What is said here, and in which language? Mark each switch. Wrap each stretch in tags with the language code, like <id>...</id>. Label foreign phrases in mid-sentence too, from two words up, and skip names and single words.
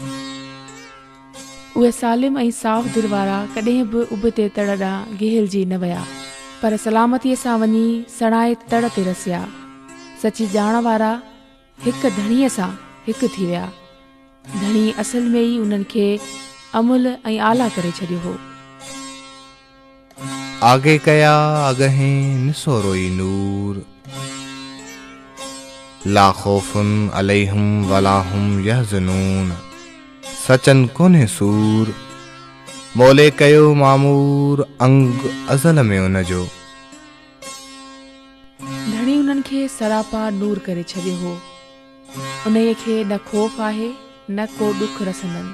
<sd>उहे सालिम ऐं साफ़ दिल वारा कॾहिं बि उबते तड़ ॾांहुं गेहलजी न विया, पर सलामतीअ सां वञी सणाए तड़ ते रसिया। सची ॼाण वारा हिकु धणीअ सां हिकु थी विया। धणी असल में ई उन्हनि खे अमुल ऐं आला करे छॾियो हो। आगे कया अॻहें निसो रोई नूर।</sd> <ar>لا خوف عليهم ولا هم يحزنون.</ar> <sd>सचन कोन्हे सूर, मोले कयो मामूर अंग अज़ल में उनजो। धणी उन्हनि खे सरापा नूर करे छॾियो हो। उन्हीअ खे न खौफ़ आहे न को ॾुख रसंदनि।</sd>